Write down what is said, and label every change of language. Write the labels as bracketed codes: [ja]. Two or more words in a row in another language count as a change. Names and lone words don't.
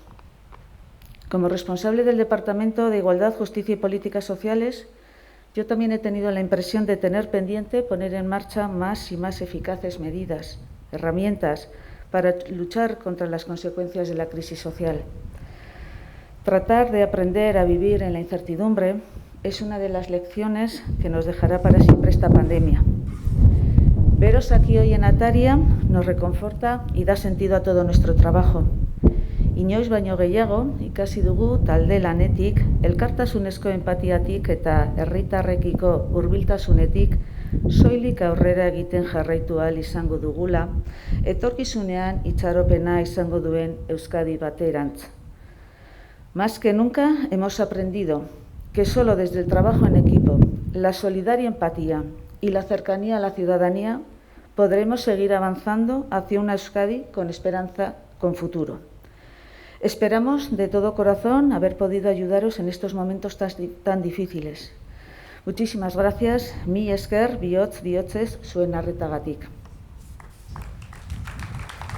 [es] Como responsable del Departamento de Igualdad, Justicia y Políticas Sociales, yo también he tenido la impresión de tener pendiente poner en marcha más y más eficaces medidas, herramientas para luchar contra las consecuencias de la crisis social. Tratar de aprender a vivir en la incertidumbre es una de las lecciones que nos dejará para siempre esta pandemia. Veros aquí hoy en Ataria nos reconforta y da sentido a todo nuestro trabajo. [eu] Inoiz baino gehiago, ikasi dugu talde lanetik, elkartasunezko empatiatik eta herritarrekiko hurbiltasunetik soilik aurrera egiten jarraitu ahal izango dugula, etorkizunean itxaropena izango duen Euskadi baterantz. [es] Más que nunca hemos aprendido que solo desde el trabajo en equipo, la solidaria empatía y la cercanía a la ciudadanía podremos seguir avanzando hacia una Euskadi con esperanza, con futuro. Esperamos de todo corazón haber podido ayudaros en estos momentos tan difíciles. Muchísimas gracias, [eu] mi esker, bihotzez, zuen arretagatik.